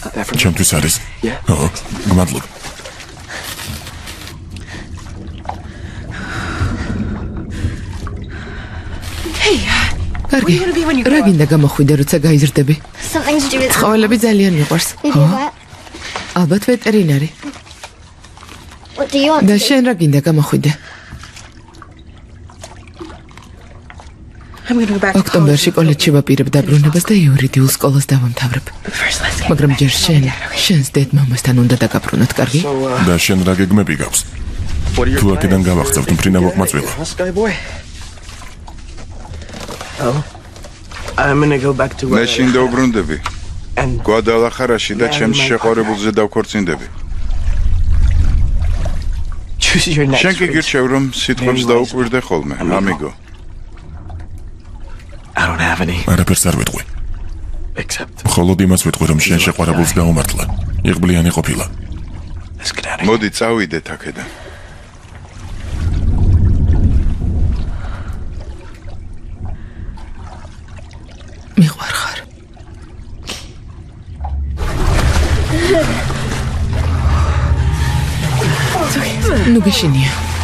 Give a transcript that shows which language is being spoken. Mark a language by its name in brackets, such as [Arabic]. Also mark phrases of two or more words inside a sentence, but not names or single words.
[Georgian] ჩემთვის არის. ო, გმადლობ. კარგი, რა გინდა გამოხვიდე, როცა გაიზრდები? [English] Something to do with [Georgian] ცხოველები ძალიან მიყვარს. [English] Maybe what? [Georgian] ალბათ ვეტერინარი. [English] What do you want? [Georgian] და შენ რა გინდა გამოხვიდე? [English] I'm gonna go back. [Georgian] ოქტომბერში კოლეჯში ვაპირებ დაბრუნებას და იურიდიულ სკოლას დავამთავრებ. [English] First, let's get. [Georgian] მაგრამ ჯერ შენს დედ-მამასთან უნდა დაგაბრუნოთ, კარგი? და შენ რა გეგმები გაქვს? თუ აქედან გავახცევთ მფრინავ მოყმაწვილო. [English] I'm gonna go back to [Georgian] მე შინ დავბრუნდები. [English] and [Georgian] გვადალახარაში და ჩემს შეყვარებულზე დავქორწინდები. [English] choose your next [Georgian] შენ კი [English] phrase. [Georgian] გირჩევ რომ სიტყვებს დაუკვირდე ხოლმე, ამიგო. [English] I don't have any [Georgian] არაფერს არ ვიტყვი. [English] except [Georgian] მხოლოდ იმას ვიტყვი რომ შენ შეყვარებულს გაუმართლა. იღბლიანი ყოფილა. [English] let's get out of here. [Georgian] მოდი წავიდეთ აქედან. მიყვარხარ. ნუ გეშინია.